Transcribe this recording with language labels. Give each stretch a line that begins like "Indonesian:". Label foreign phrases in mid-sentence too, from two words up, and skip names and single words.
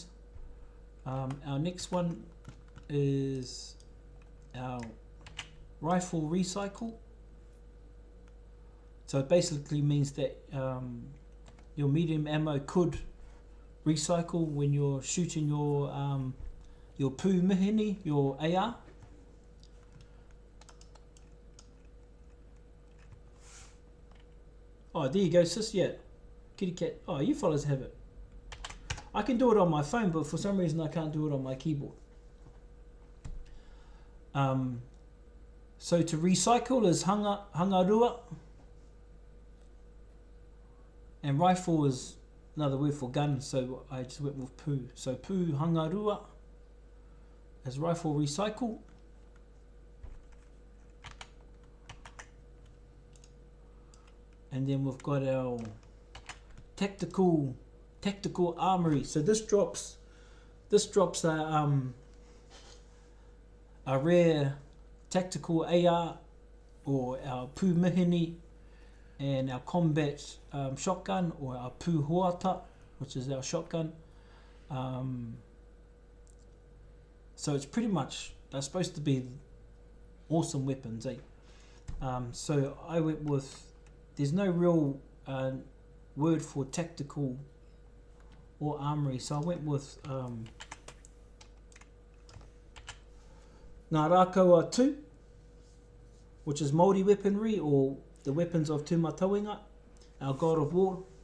English: Our next one is our rifle recycle. So it basically means that your medium ammo could recycle when you're shooting your
Māori: pū mihini,
English: your AR. Oh, there you go, sis. Yeah, kitty cat. Oh, you fellas have it. I can do it on my phone, but for some reason I can't do it on my keyboard. So to recycle is hangarua, and rifle is another word for gun, so I just went with pū. So
Māori: pū hangarua
English: is rifle recycle. And then we've got our tactical armory. So this drops a rare tactical AR or our
Māori: pū mihini,
English: and our combat shotgun, or our
Māori: pū hoata,
English: which is our shotgun. So it's pretty much, they're supposed to be awesome weapons, eh? So I went with, there's no real word for tactical or armory, so I went with
Māori: Ngā Rākaua
English: 2, which is Māori weaponry, or the weapons of Tūmatauenga, our god of war.